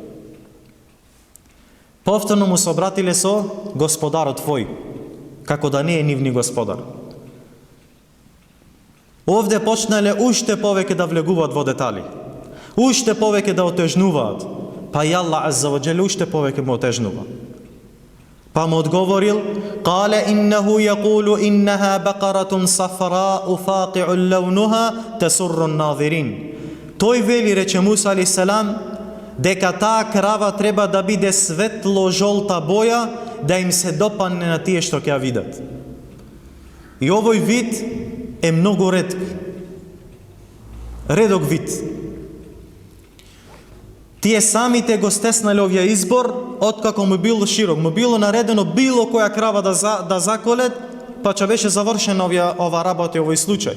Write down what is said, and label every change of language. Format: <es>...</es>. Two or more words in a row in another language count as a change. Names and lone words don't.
<mk>Повторно му се обратиле со Господарот твој, како да не е нивни Господар. Овде почнале уште повеќе да влегуваат во детали, уште повеќе да отежнуваат, па и</mk> <ar>الله عز وجل</ar> <mk>уште повеќе му отежнува. Па му одговорил:</mk> <ar>"قال إنه يقول إنها بقرة صفراء فاقع لونها تسر الناظرين."</ar> <mk>Тој вели, рече Муса</mk> <ar>عليه السلام,</ar> <mk>дека таа крава треба да биде светло-жолта боја, да им се допадне на тие што ќе ја видат. И овој вид е многу ретк. Редок вид. Тие самите го стеснале овој избор, откако му било широк, му било наредено било која крава да заколет, па че беше завршена ова работа овој случај.</mk>